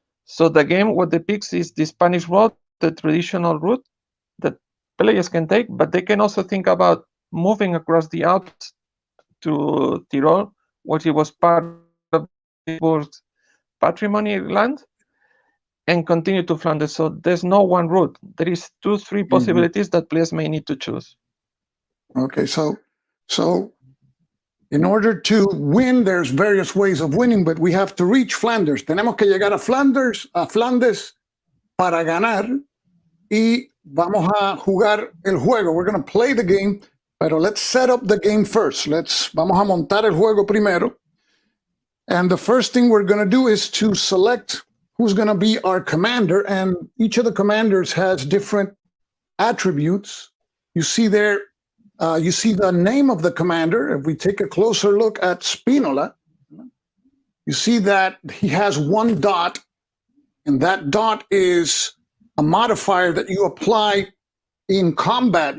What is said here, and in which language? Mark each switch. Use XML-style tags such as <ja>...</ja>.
<en>So the game, what depicts is the Spanish route, the traditional route that players can take, but they can also think about moving across the Alps to Tyrol, which it was part of Habsburg's patrimony land, and continue to Flanders. So there's no one route. There is 2-3 possibilities that players may need to choose. Okay, so in order to win, there's various ways of winning, but we have to reach Flanders.</en> <es>Tenemos que llegar a Flanders para ganar, y vamos a jugar el juego.</es> <en>We're going to play the game, pero let's set up the game first.</en> <es>Vamos a montar el juego primero.</es> <en>And the first thing we're going to do is to select who's going to be our commander, and each of the commanders has different attributes. You see there, you see the name of the commander. If we take a closer look at Spinola, you see that he has one dot, and that dot is a modifier that you apply in combat.</en>